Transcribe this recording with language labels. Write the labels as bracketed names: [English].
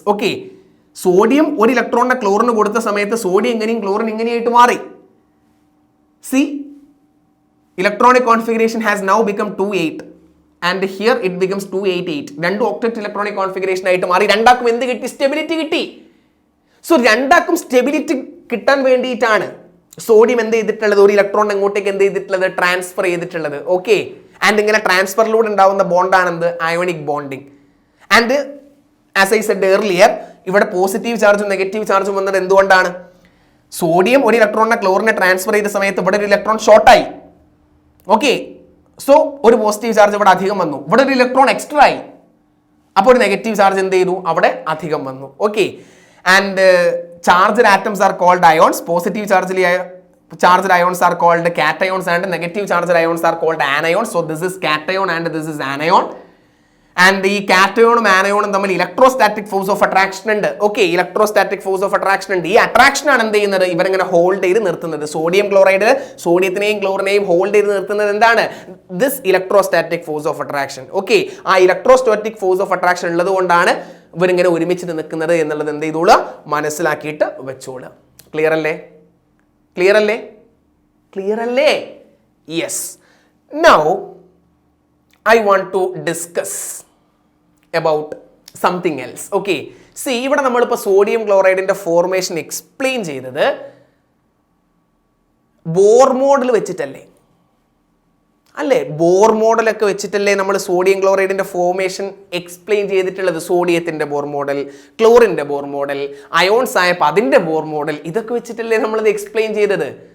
[Malayalam] Okay, sodium 1 ഇലക്ട്രോണിനെ ക്ലോറിന് കൊടുത്ത സമയത്ത് സോഡിയം ഇങ്ങനെയും ക്ലോറിൻ ഇങ്ങനെയായിട്ട് മാറി. [English] See, electronic configuration has now become 2,8 and here it becomes 2,8,8. [Malayalam] രണ്ട് ഒക്ടറ്റ് ഇലക്ട്രോണിക് കോൺഫിഗറേഷൻ ആയിട്ട് മാറി. രണ്ടാക്കും എന്ത് കിട്ടി? സ്റ്റെബിലിറ്റി കിട്ടി. സോ രണ്ടാക്കും സ്റ്റെബിലിറ്റി കിട്ടാൻ വേണ്ടിയിട്ടാണ് സോഡിയം എന്ത് ചെയ്തിട്ടുള്ളത്? 1 ഇലക്ട്രോൺ എങ്ങോട്ടേക്ക് എന്ത് ചെയ്തിട്ടുള്ളത്? ട്രാൻസ്ഫർ ചെയ്തിട്ടുള്ളത്. ഓക്കെ, ആൻഡ് ഇങ്ങനെ ട്രാൻസ്ഫറിലൂടെ ഉണ്ടാവുന്ന ബോണ്ടാണ് എന്ത്? Ionic bonding. [English] and as I said earlier, [Malayalam] ഇവിടെ പോസിറ്റീവ് ചാർജും നെഗറ്റീവ് ചാർജും വന്നത് എന്തുകൊണ്ടാണ്? സോഡിയം ഒരു ഇലക്ട്രോണിനെ ക്ലോറിനെ ട്രാൻസ്ഫർ ചെയ്ത സമയത്ത് ഇവിടെ ഒരു ഇലക്ട്രോൺ ഷോർട്ടായി. ഓക്കെ, സോ ഒരു പോസിറ്റീവ് ചാർജ് ഇവിടെ അധികം വന്നു, ഇവിടെ ഒരു ഇലക്ട്രോൺ എക്സ്ട്രാ ആയി, അപ്പോൾ ഒരു നെഗറ്റീവ് ചാർജ് എന്ത് ചെയ്തു, അവിടെ അധികം വന്നു. [English] Okay, and charged atoms are called ions. Positive charged ions are called cations and negative charged ions are called anions. So this is cation and this is anion. [Malayalam] And ഈ കാറ്റയോണും ആനയോണും തമ്മിൽ electrostatic force of attraction ഉണ്ട്. Okay, electrostatic force of attraction ഉണ്ട്. ഈ attraction ആണ് എന്ത് ചെയ്യുന്നത്, ഇവരിങ്ങനെ hold ചെയ്ത് നിർത്തുന്നത്. സോഡിയം ക്ലോറൈഡ് സോഡിയത്തിനെയും ക്ലോറിനെയും ഹോൾഡ് ചെയ്ത് നിർത്തുന്നത് എന്താണ്, this electrostatic force of attraction. Okay, ആ ഇലക്ട്രോസ്റ്റാറ്റിക് ഫോഴ്സ് ഓഫ് അട്രാക്ഷൻ ഉള്ളത് കൊണ്ടാണ് ഇവരിങ്ങനെ ഒരുമിച്ച് നിൽക്കുന്നത് എന്നുള്ളത് എന്ത് ചെയ്തോളുക, മനസ്സിലാക്കിയിട്ട് വെച്ചോളുക. ക്ലിയർ അല്ലേ? ക്ലിയർ അല്ലേ? ക്ലിയർ അല്ലേ? Yes. [English] Now I want to discuss about something else. [Malayalam] Okay, see, ഇവിടെ നമ്മളിപ്പോൾ സോഡിയം ക്ലോറൈഡിന്റെ ഫോർമേഷൻ എക്സ്പ്ലെയിൻ ചെയ്തത് ബോർ മോഡൽ വെച്ചിട്ടല്ലേ? അല്ലേ, ബോർ മോഡലൊക്കെ വെച്ചിട്ടല്ലേ നമ്മൾ സോഡിയം ക്ലോറൈഡിന്റെ ഫോർമേഷൻ എക്സ്പ്ലെയിൻ ചെയ്തിട്ടുള്ളത്. സോഡിയത്തിന്റെ Bohr model, ക്ലോറിന്റെ Bohr model, ions ആയപ്പോൾ അതിന്റെ ബോർ മോഡൽ, ഇതൊക്കെ വെച്ചിട്ടല്ലേ നമ്മളത് എക്സ്പ്ലെയിൻ ചെയ്തത്.